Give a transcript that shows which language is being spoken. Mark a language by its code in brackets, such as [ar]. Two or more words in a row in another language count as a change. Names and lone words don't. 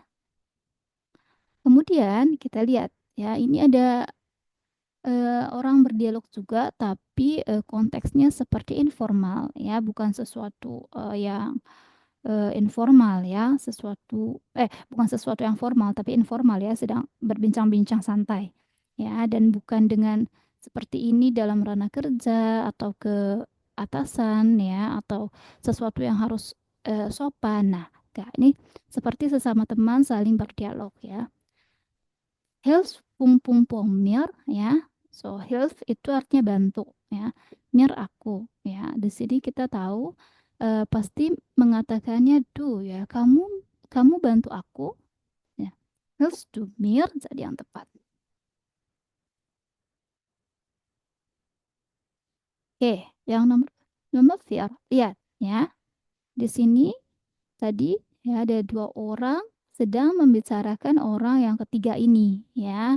[id] Kemudian kita lihat ya, ini ada orang berdialog juga, tapi konteksnya seperti informal ya, bukan sesuatu yang informal ya, bukan sesuatu yang formal, tapi informal ya, sedang berbincang-bincang santai ya, dan bukan dengan seperti ini dalam ranah kerja atau ke atasan ya atau sesuatu yang harus sopan. Nah, ini seperti sesama teman saling berdialog ya. Hilf pung pung pung mir ya. So hilf itu artinya bantu ya. Mir aku ya. Di sini kita tahu pasti mengatakannya do ya. Kamu bantu aku ya. [de] Hilf du mir [id] jadi yang tepat. Oke, yang nomor 4. Lihat ya. Di sini tadi ya ada dua orang sedang membicarakan orang yang ketiga ini ya.